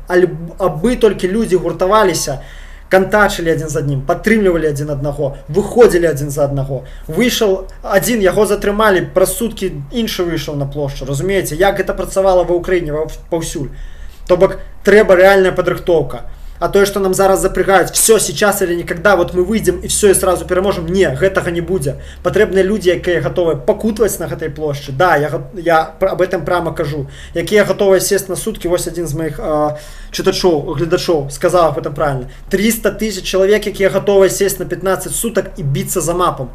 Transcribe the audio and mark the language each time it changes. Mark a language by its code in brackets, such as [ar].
[be] Абы толькі людзі гуртаваліся, кантачылі адзін з адным, падтрымлівалі адзін аднаго, выходзілі адзін за аднаго. Выйшаў адзін, яго затрымалі, праз суткі іншы выйшаў на плошчу. Разумееце, як гэта працавала ва ўкраіне паўсюль. То бок трэба рэальная падрыхтоўка. А тое, што нам зараз запрягаюць, [ru] все, сейчас или никогда, вот мы выйдем и все, и сразу переможем. [be] Не, гэтага не будзе. Патрэбныя людзі, якія гатовыя пакутваць на гэтай плошчы. Да, [ru] я об этом прямо [be] кажу. Якія гатовыя сесть на суткі, вось адзін з моих чытачоў, гледачоў сказаў [ru] об этом правильно. [be] 300 тысяч чалавек, якія гатовыя сесть на 15 суток і біцца за мапам.